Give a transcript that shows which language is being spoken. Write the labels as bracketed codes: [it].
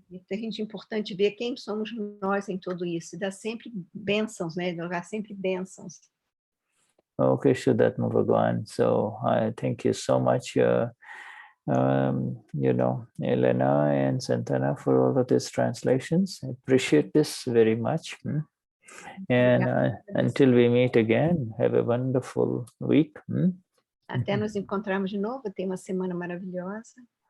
[pt] É gente importante ver quem somos nós em tudo isso, e dar sempre bênçãos, né? Jogar sempre bênçãos. [en] Okay, Vishuddhatma Bhagwan. So I thank you so much, Helena and Santana, for all of these translations. I appreciate this very much. And until we meet again, have a wonderful week. [pt] Até nos encontrarmos de novo, tem uma semana maravilhosa.